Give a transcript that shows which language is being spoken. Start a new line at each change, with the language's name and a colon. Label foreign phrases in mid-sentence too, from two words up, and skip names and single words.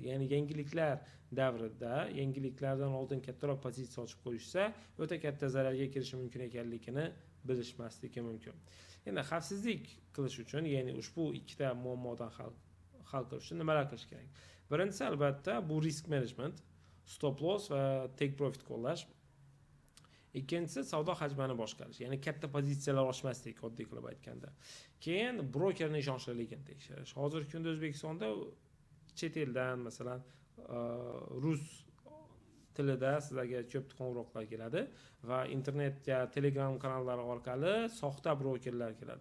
Uzbek: Ya'ni yangiliklar davrida yangiliklardan oldin kattaroq pozitsiya ochib qo'yishsa, o'ta katta zararga kirishi mumkin ekanligini bilishmasligi mumkin. Endi xavfsizlik qilish uchun, ya'ni ushbu ikkita muammodan hal qilish uchun nimalar qilish kerak? Birinchisi albatta bu
English: risk management, stop loss
Uzbek: va
English: take profit
Uzbek: qo'llash. Ikkinchisi savdo hajmini boshqarish, ya'ni katta pozitsiyalar ochmaslik, oddiy qilib aytganda. Keyin brokerning ishonchliligini tekshirish. Hozirgi kunda O'zbekistonda chet eldan, masalan, rus tilida sizlarga ko'p qo'ng'iroqlar keladi va internetga, Telegram kanallari orqali soxta brokerlar keladi.